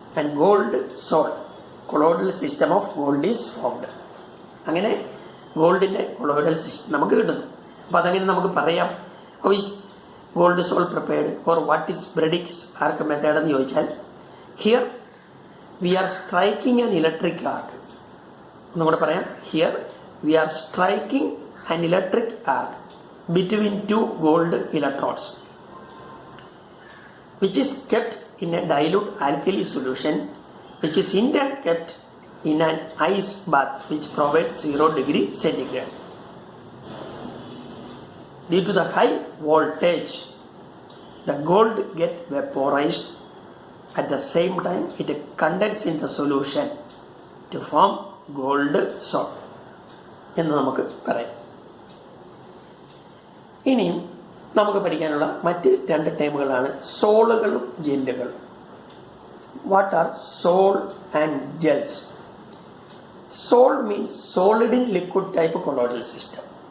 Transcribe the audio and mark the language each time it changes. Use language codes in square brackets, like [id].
[en] And gold sol, colloidal system of gold is formed. [ml] അങ്ങനെ ഗോൾഡിൻ്റെ colloidal system നമുക്ക് കിട്ടുന്നു. അപ്പോൾ അതങ്ങനെ നമുക്ക് പറയാം. [en] how is gold sol prepared or what is Bredig's arc method [ml] എന്ന് ചോദിച്ചാൽ, [en] Here we are striking an electric arc. [ml] ഒന്നുകൂടെ പറയാം. [en] Here we are striking an electric arc between 2 gold electrodes which is kept in a dilute alkali solution which is in turn kept in an ice bath which provides 0 degree centigrade. Due to the high voltage, the gold get vaporized. At the same time, it condenses in the solution to form gold salt. [ml] എന്ന് നമുക്ക് പറയാം. ഇനിയും നമുക്ക് പഠിക്കാനുള്ള മറ്റ് 2 ടേമുകളാണ് സോളുകളും ജെല്ലുകളും. [en] What are sol and gels? Sol means solid in liquid type colloidal system.